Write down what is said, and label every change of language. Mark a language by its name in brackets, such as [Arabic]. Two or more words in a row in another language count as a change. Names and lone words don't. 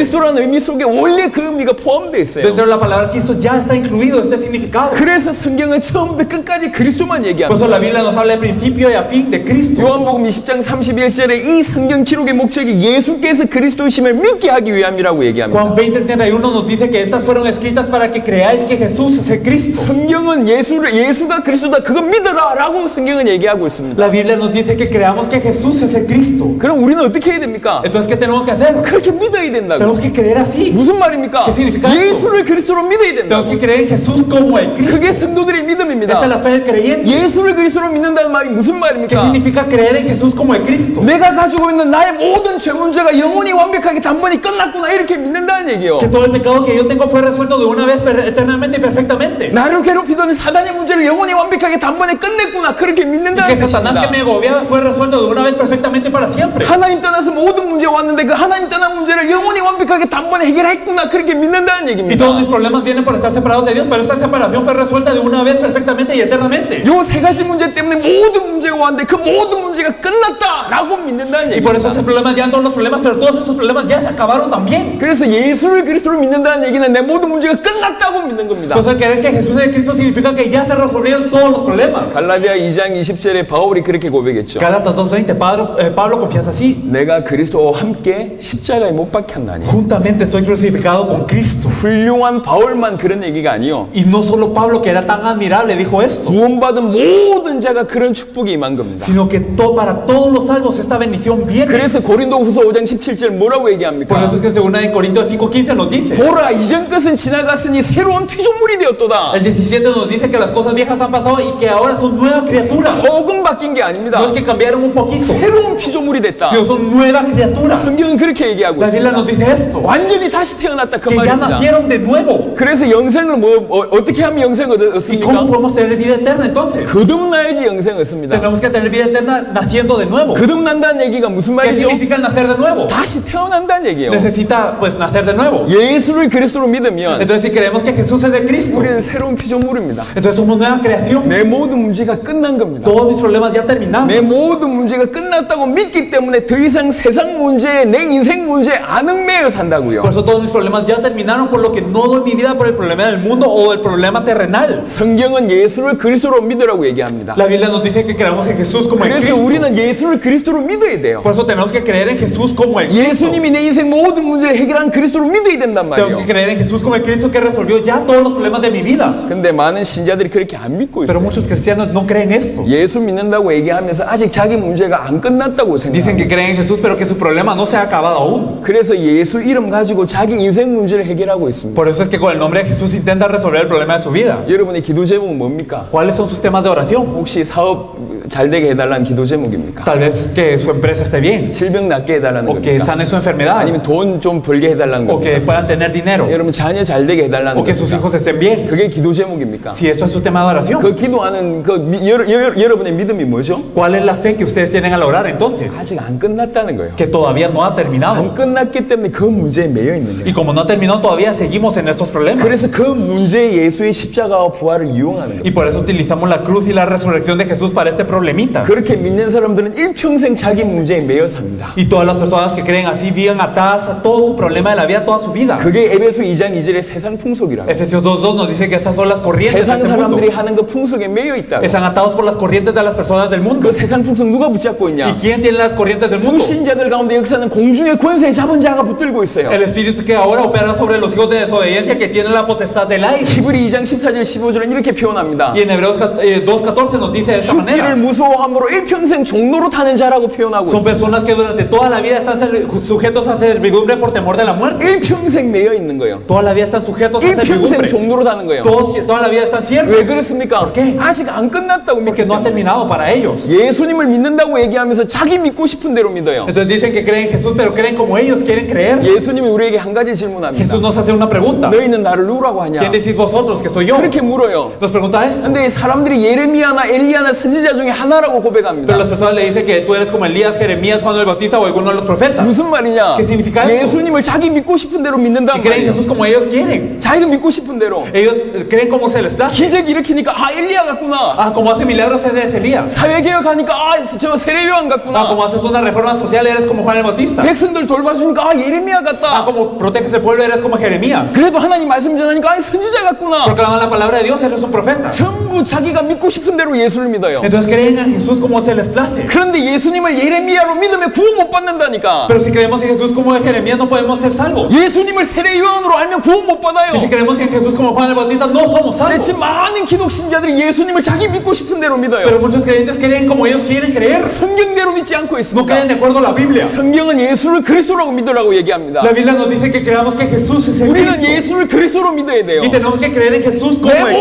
[Korean] 그리스도라는 의미 속에 원래 그 의미가 포함되어 있어요. [Spanish] Dentro de la palabra Cristo ya está incluido este significado. [Korean] 그래서 성경은 처음부터 끝까지 그리스도만 [Spanish] Por [Korean] 얘기합니다. [Spanish] eso la Biblia nos habla de principio y a fin de Cristo. [Korean] 요한복음 20장 31절에 이 성경 기록의 목적이 예수께서 그리스도이심을 믿게 하기 위함이라고 얘기합니다. [Spanish] Juan 20:31 nos dice que estas fueron escritas para que creáis que Jesús es el Cristo. [Korean] 성경은 예수가 그리스도다 그거 믿어라 라고 성경은 얘기하고 있습니다. [Spanish] La Biblia nos dice que creamos que Jesús es el Cristo. [Korean] 그럼 우리는 어떻게 해야 됩니까? [Spanish] Entonces, ¿qué tenemos que hacer? [Korean] 그렇게 믿어야 된다고. [Spanish] Tenemos que creer así. [Korean] 무슨 말입니까? [Spanish] ¿Qué significa esto? [Korean] 예수를 그리스도로 믿어야 된다고. [Spanish] Tenemos que creer en Jesús como el Cristo. [Korean] 그게 성도들의 믿음입니다. [Spanish] Esa es la fe del creyente. [Korean] 예수를 그리스도로 믿는다는 말이 무슨 [Spanish] ¿Qué [Korean] 말입니까? [Spanish] significa creer en Jesús como el Cristo? [Korean] 내가 가지고 있는 나의 모든 죄 문제가 영원히 완벽하게 단번에 끝났구나 이렇게 믿는다는 얘기예요. [Spanish] Que todo el pecado que yo tengo fue resuelto de una vez eternamente y perfectamente. [Korean] 나를 괴롭히던 사단의 문제를 영원히 완벽하게 단번에 끝냈구나 그렇게 [Spanish] Y [Korean] 믿는다는 [Spanish] que Satanás que [Korean] 것입니다. [Spanish] me agobiaba fue resuelto de una vez perfectamente para siempre. [Korean] 하나님 떠나서 모든 문제 왔는데 그 하나님 떠난 문제를 영원히 완벽하게 단번에 해결했구나 그렇게 믿는다는 [Spanish] Y [Korean] 얘기입니다. [Spanish] todos mis problemas vienen por estar separados de Dios, pero esta separación fue resuelta de una vez perfectamente y eternamente. [Korean] 요 세 가지 문제 때문에 모든 문제가 왔는데 그 모든 문제가 끝났다라고 믿는다는 [Spanish] Y por eso esos [Korean] 얘기입니다. [Spanish] problemas ya todos los problemas, pero todos estos problemas ya se acabaron también. [Korean] 그래서 예수를 그리스도로 믿는다는 얘기는 내 모든 문제가 끝났다고 믿는 겁니다. [Spanish] Entonces, el creer que Jesús es el Cristo significa que ya se resolvieron todos los problemas. [Korean] 갈라디아 2장 20절에 바울이 그렇게 고백했죠. [Spanish] Gálatas 2:20, Pablo confiesa así. [Korean] 내가 그리스도와 함께 십자가에 못 박혔나니. [Spanish] Juntamente estoy crucificado con Cristo. [Korean] 훌륭한 바울만 그런 얘기가 아니요. [Spanish] Y no solo Pablo, que era tan admirable, dijo esto, [Korean] 구원받은 모든 자가 그런 축복이 임한 겁니다. [Spanish] sino que para todos los salvos esta bendición viene. [Korean] 그래서 고린도후서 5장 17절 뭐라고 [Spanish] Por [Korean] 얘기합니까? [Spanish] eso es que según en Corintios 5:15 nos dice, [Korean] 보라 이전 것은 지나갔으니 새로운 피조물이 되었도다. [Spanish] el 17 nos dice que las cosas viejas han pasado y que ahora son nuevas criaturas. [Korean] 조금 바뀐 게 아닙니다. [Spanish] No es que cambiaron un poquito, [Korean] 새로운 피조물이 됐다. [Spanish] sino son nuevas criaturas. [Korean] 성경은 그렇게 얘기하고 [Spanish] La Biblia [Korean] 있습니다. [Spanish] nos dice esto, [Korean] 완전히 다시 태어났다 그 [Spanish] que ya [Korean] 말입니다. [Spanish] nacieron de nuevo. [Korean] 그래서 영생을 어떻게 하면 영생을 [Spanish] ¿Y [Korean] 얻습니까? [Spanish] cómo podemos tener vida eterna entonces? [Korean] 거듭나야지 영생을 얻습니다. [Spanish] Tenemos que tener vida eterna naciendo de nuevo. [Korean] 거듭난다는 얘기가 무슨 [Spanish] ¿Qué [Korean] 말이죠? [Spanish] significa el nacer de nuevo? [Korean] 다시 태어난다는 얘기예요. [Spanish] Necesita pues nacer de nuevo. [Korean] 예수를 그리스도로 믿으면 [Spanish] Entonces si creemos que Jesús es de Cristo, [Korean] 우리는 새로운 피조물입니다. [Spanish] entonces somos nueva creación. [Korean] 내 모든 문제가 끝난 겁니다. [Spanish] Todos mis problemas ya terminaron. [Korean] 내 모든 문제가 끝났다고 믿기 때문에 더 이상 세상 문제, 내 인생 문제 안 얽매여 산다고요. [Spanish] Por eso todos mis problemas ya terminaron, por lo que no doy mi vida por el problema del mundo o el problema terrenal. [Korean] 성경은 예수를 그리스도로 믿으라고 얘기합니다. [Spanish] La Biblia nos dice que creamos en Jesús como el [Korean] 그래서 [Spanish] Cristo. [Korean] 우리는 예수를 그리스도로 믿어야 돼요. [Spanish] Por eso tenemos que creer en Jesús como el Cristo. [Korean] 예수님이 내 인생 모든 문제를 해결한 그리스도로 믿어야 된단 [Spanish] Tenemos [Korean] 말이에요. [Spanish] que creer en Jesús como el Cristo que resolvió ya todos los problemas de mi vida. [Korean] 근데 많은 신자들이 그렇게 안 믿고 [Spanish] Pero [Korean] 있어요. [Spanish] muchos cristianos no creen esto. [Korean] 예수 믿는다고 얘기하면서 아직 자기 문제가 안 끝났다고 [Spanish] Dicen que [Korean] 생각해요. [Spanish] creen en Jesús, pero que su problema no se ha acabado aún. [Korean] 그래서 예수 이름 가지고 자기 인생 문제를 해결하고 있습니다. [Spanish] Por eso es que con el nombre de Jesús intenta resolver el problema de su vida. [Korean] 여러분의 기도 제목은 뭡니까? [Spanish] ¿Cuáles son sus temas de oración? [Korean] 혹시 사업 잘 되게 해달라는 기도 제목입니까? [Spanish] Tal vez que su empresa esté bien, [Korean] 질병 낫게 해달라는 [Spanish] o que [Korean] 겁니까? [Spanish] sane su enfermedad, [Korean] 아니면 돈 좀 벌게 해달라는 [Spanish] o que [Korean] 겁니까? [Spanish] puedan tener dinero, [Korean] 여러분 자녀 잘 되게 해달라는 [Spanish] o que sus [Korean] 겁니까? [Spanish] hijos estén bien. [Korean] 그게 기도 제목입니까? [Spanish] Si esto es su tema de oración, [Korean] 그 기도하는 여러분의 믿음이 뭐죠? [Spanish] ¿cuál es la fe que ustedes tienen al orar entonces? [Korean] 아직 안 끝났다는 거예요. [Spanish] Que todavía no ha terminado. [Korean] 안 끝났기 때문에 그 문제에 매여 있는 [Spanish] Y [Korean] 거예요. [Spanish] como no terminó, todavía seguimos en estos problemas. [Korean] 그래서 그 문제에 예수의 십자가와 부활을 이용하는 거예요. [Spanish] Y por eso utilizamos la cruz y la resurrección de Jesús para este problemita. [Korean] 그렇게 믿는 사람들은 일평생 자기 문제에 매여 삽니다. [Spanish] Y todas las personas que creen así viven atadas a todo su problema de la vida, toda su vida. [Korean] 그게 에베소 2장 2절의 세상 풍속이라고. [Spanish] Efesios 2:2 nos dice que estas son las corrientes de [Korean] 세상 [Spanish] este mundo. [Korean] 사람들이 하는 그 풍속에 매여 있다고. [Spanish] Están atados por las corrientes de las personas del mundo. [Korean] 그 세상 풍속 누가 붙잡고 [Spanish] ¿Y [Korean] 있냐? [Spanish] quién tiene las corrientes del mundo? [Korean] 불신자들 가운데 역사는 공중의 권세 잡은 자가 붙들고 있어요. [Spanish] El espíritu que ahora opera sobre los hijos de desobediencia, que tiene la potestad del aire. [Korean] 히브리 2장 14절 15절은 이렇게 표현합니다. [Spanish] Y en Hebreos 2:14 nos dice de esta [Korean] 죽기를 [Spanish] manera. [Korean] 무서워함으로 일평생 종로로 타는 자라고 표현하고 [Spanish] Son [Korean] 있어요. [Spanish] personas que durante toda la vida están sujetos a servidumbre por temor de la muerte. [Korean] 일평생 매여 있는 거예요. [Spanish] Toda la vida están sujetos a [Korean] 일평생 [Spanish] servidumbre. [Korean] 종로로 타는 거예요. [Spanish] Toda la vida están siervos. [Korean] 왜 그렇습니까? 아직 안 끝났다고 믿기 [Spanish] Porque no ha [Korean] 때문에. [Spanish] terminado para ellos. [Korean] 예수님을 믿는다고 얘기하면서 자기 믿고 싶은 대로 믿어요. [Spanish] Entonces dicen que creen en Jesús, pero creen como ellos quieren creer. [Korean] 예수님이 우리에게 한 가지 질문합니다. [Spanish] Jesús nos hace una pregunta. [Korean] 너희는 나를 누구라고 하냐? [Spanish] ¿Quién decís vosotros que soy yo? [Korean] 그렇게 물어요. [Spanish] Nos pregunta esto. [Korean] 근데 사람들이 예레미야나 엘리야나 선지자 중에 하나라고 고백합니다. [Spanish] Pero las personas le dicen que tú eres como Elías, Jeremías, Juan el Bautista o alguno de los profetas. [Korean] 무슨 말이냐? [Spanish] ¿Qué significa esto? [Korean] 예수님을 자기 믿고 싶은 대로 믿는다는 [Spanish] Y creen en [Korean] 말이에요. [Spanish] Jesús como ellos quieren. [Korean] 자기가 믿고 싶은 대로. [Spanish] Ellos creen como se les place. [Korean] 기적 일으키니까 아 엘리야 같구나. [Spanish] Ah, como hace milagros eres Elías. [Korean] 사회개혁하니까 아 저 세례요한 [Spanish] Ah, [Korean] 같구나. [Spanish] como haces una reforma social eres como Juan el Bautista. [Korean] 백성들 돌봐주니까 아 예레미야 [Spanish] Ah, [Korean] 같다. [Spanish] como proteges el pueblo eres como Jeremías. [Korean] 그래도 하나님 말씀 전하니까 아 선지자 같구나. [Spanish] Proclaman la palabra de Dios, eres un profeta. [Korean] 전부 자기가 믿고 싶은 대로 예수를 믿어요. [Spanish] Entonces creen en Jesús como se les place. [Korean] 그런데 예수님을 예레미야로 믿으면 구원 못 받는다니까. [Spanish] Pero si creemos en Jesús como de Jeremías no podemos ser salvos. [Korean] 예수님을 세례요한으로 알면 구원 못 받아요. [Spanish] Y si creemos en Jesús como Juan el Bautista no somos [Korean] 근데 [Spanish] salvos. [Korean] 지금 많은 기독 신자들이 예수님을 자기 믿고 믿고 싶은 대로 믿어요. [Spanish] Pero muchos creyentes creen como ellos quieren creer. [Korean] 성경대로 믿지 않고 [Spanish] No [Korean] 있습니다. [Spanish] creen de acuerdo a la Biblia. [Korean] 성경은 예수를 그리스도라고 믿으라고 얘기합니다. [Spanish] La Biblia nos dice que creamos que Jesús es el [Korean] 우리는 [Spanish] Cristo. [Korean] 예수를 그리스도로 믿어야 돼요. [Spanish] Y tenemos que creer en Jesús como [Korean] 내 [Spanish] el